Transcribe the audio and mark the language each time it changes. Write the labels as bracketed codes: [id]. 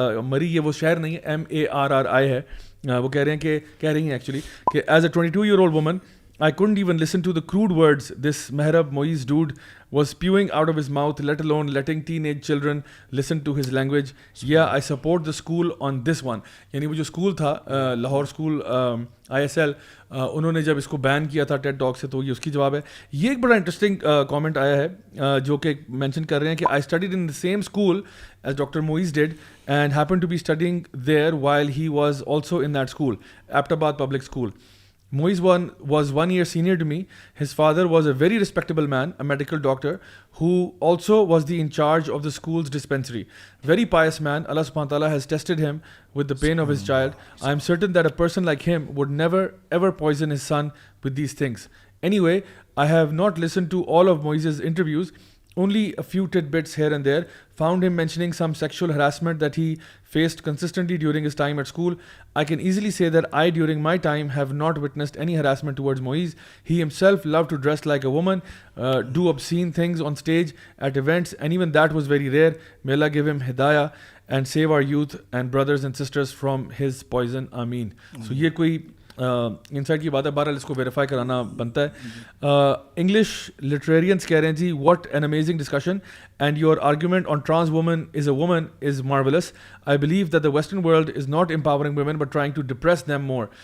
[ur] مری یہ وہ شہر نہیں ہے, MARRI ہے. وہ کہہ رہی ہیں ایکچولی کہ [en] As a 22-year-old woman I couldn't even listen to the crude words this Mehrab Moiz dude was spewing out of his mouth, let alone letting teenage children listen to his language. Yeah, I support the school on this one. [ur] یعنی وہ جو school تھا Lahore school ISL, انہوں نے جب اس کو بین کیا تھا ٹیڈ ٹاک سے, تو یہ اس کی جواب ہے. یہ ایک بڑا انٹرسٹنگ کامنٹ آیا ہے جو کہ مینشن کر رہے ہیں کہ [en] I studied in the same school as Dr. Moiz did and happened to be studying there while he was also in that school, Aptabad Public School. Moiz was 1 year senior to me. His father was a very respectable man, a medical doctor, who also was the in charge of the school's dispensary. Very pious man. Allah subhanahu wa ta'ala has tested him with the pain of his child. I am certain that a person like him would never ever poison his son with these things. Anyway, I have not listened to all of Moiz's interviews. only a few tidbits here and there. Found him mentioning some sexual harassment that he faced consistently during his time at school. I can easily say that I, during my time, have not witnessed any harassment towards Moiz. He himself loved to dress like a woman, do obscene things on stage at events, and even that was very rare. May Allah give him hidayah and save our youth and brothers and sisters from his poison. Ameen. [ur] So یہ کوئی insight کی بات ہے, بہرحال اس کو verify کرانا بنتا ہے. [en] English literariness [ur] کہہ رہے ہیں جی, [en] What an amazing discussion and your argument on trans woman is a woman is marvellous. I believe that the western world is not empowering women but trying to depress them more.